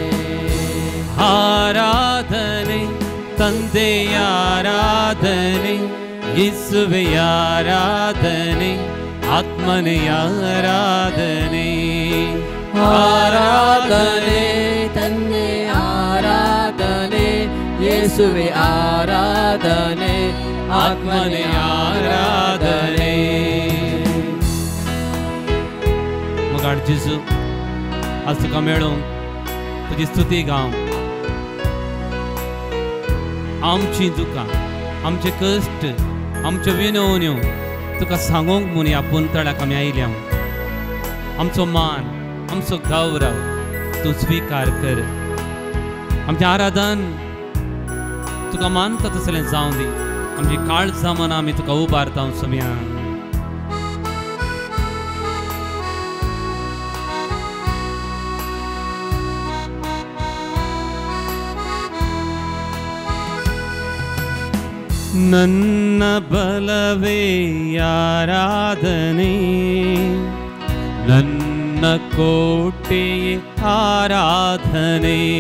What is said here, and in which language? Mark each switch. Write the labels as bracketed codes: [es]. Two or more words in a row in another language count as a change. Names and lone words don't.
[kn] ಆರಾಧನೆ ತಂದೆಯ ಆರಾಧನೆ ಯೇಸುವೆಯ ಆರಾಧನೆ ಆತ್ಮನೆಯ ಆರಾಧನೆ. ಆರಾಧನೆ ತಂದೆ ಆರಾಧನೆ ಯೇಸುವೆ ಆರಾಧನೆ ಆತ್ಮನೆ ಆರಾಧನೆ. [kok] मग जिजू आज तुका मेळून तुजी स्तुती गाव आमची दुकां आमचे कश्ट आमच्यो विनवण्यो तुका सांगूंक म्हूण ह्या पुंतळ्याक आमी आयल्या. आमचो मान आमचो गौरव तूं स्वीकार कर. आमचें आराधन तुका मानता तसलें जावं दी. आमची काळजां मनां आमी तुका उबारता सोम्या. [kn] ನನ್ನ ಬಲವೇ ಆರಾಧನೆ ನನ್ನ ಕೋಟೆಯೇ ಆರಾಧನೆ.